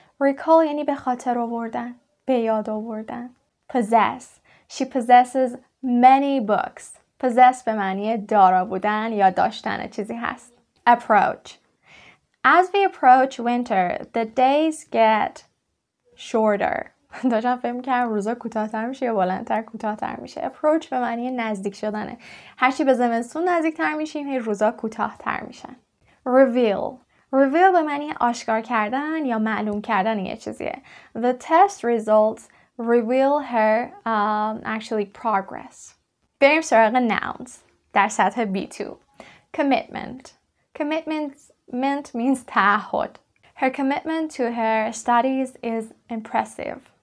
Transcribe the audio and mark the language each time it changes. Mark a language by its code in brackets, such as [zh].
[fa] Recall یعنی به خاطر آوردن، به یاد آوردن. [en] Possess. She possesses many books. [fa] Possess به معنی دارا بودن یا داشتن چیزی هست. [en] Approach. As we approach winter, the days get shorter. [fa] داشتم فکر می‌کردم روزا کوتاه‌تر میشه یا بلندتر کوتاه‌تر میشه. Approach به معنی نزدیک شدنه. هرچی به زمستون نزدیک‌تر میشیم، هی روزا کوتاه‌تر میشن. [en] Reveal. [fa] Reveal به معنی آشکار کردن یا معلوم کردن یه چیزیه. [en] The test results reveal her actually progress. [fa] بریم سراغ nouns در سطح B2. [en] Commitment. Commitment means تعهد. Her commitment to her studies is impressive.